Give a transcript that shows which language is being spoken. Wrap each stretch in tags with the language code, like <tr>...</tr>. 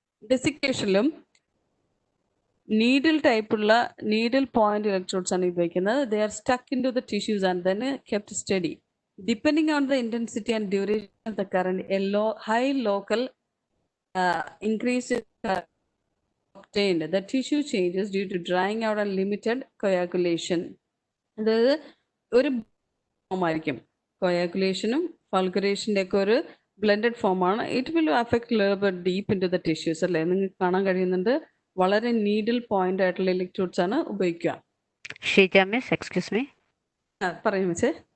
<ml>ഡെസിക്കേഷനിലും needle ടൈപ്പുള്ള needle point electrodes ആണ് ഉപയോഗിക്കുന്നത്.</ml> <en>They are stuck into the tissues and then kept study. Depending on the intensity and duration of the current, a high local increase obtained. The tissue changes due to drying out and limited coagulation.</en> <ml>അതായത് ഒരു form ആയിരിക്കും. കൊയാഗുലേഷനും ഫൾഗറേഷൻ്റെ ഒക്കെ ഒരു blended ഫോമാണ്.</ml> <en>it will affect deep into the tissues</en> <ml>അല്ലേ. നിങ്ങൾക്ക് കാണാൻ കഴിയുന്നുണ്ട്. വളരെ നീഡിൽ പോയിന്റ് ആയിട്ടുള്ള ഇലക്ട്രോഡ്സ് ആണ് ഉപയോഗിക്കുക.</ml> <en>Sheeja miss, excuse me,</en> <ml>പറയും മിസ്സേ.</ml>